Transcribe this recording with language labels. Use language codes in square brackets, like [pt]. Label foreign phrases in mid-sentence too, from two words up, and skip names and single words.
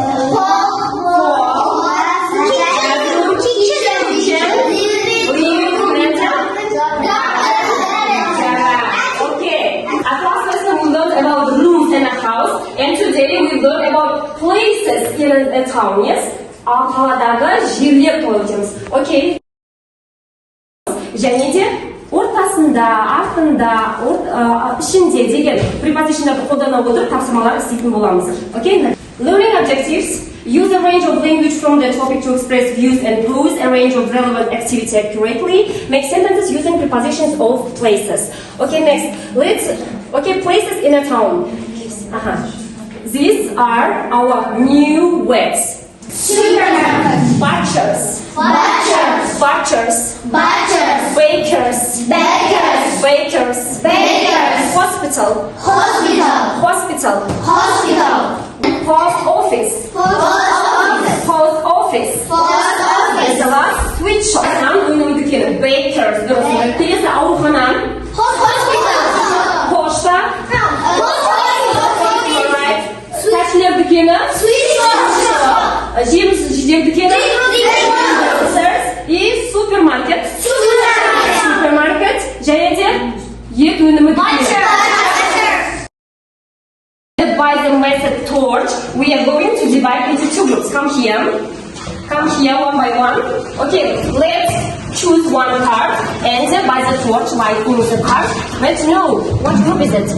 [en] Okay. At last lesson we learned about rooms in a house, and today we learn about places in a town. Yes. [kk] Қаладағы жерлер қойып. Okay. Және де ортасында, артында, ішінде деген preposition'дарды қолдана отырып тапсырмалар істейтін боламыз. [en] Okay. Learning objectives. Use a range of language from the topic to express views and pose a range of relevant activity accurately. Make sentences using prepositions of places. Okay, next. Places in a town. These are our new words. Supermarket. Butchers. Bakers. Hospital. Post office. And the last switch shop. [kk] Bakers. Келесі аурухана. Пошта. дүкені? Жеміс жидек дүкені? И супермаркет. Супермаркет. Және де ет өнімі дүкені. [en] By the method torch, we are going to divide into two groups. Come here one by one. Okay, let's choose one card and by the torch, by pulling the card, let's know what group is it.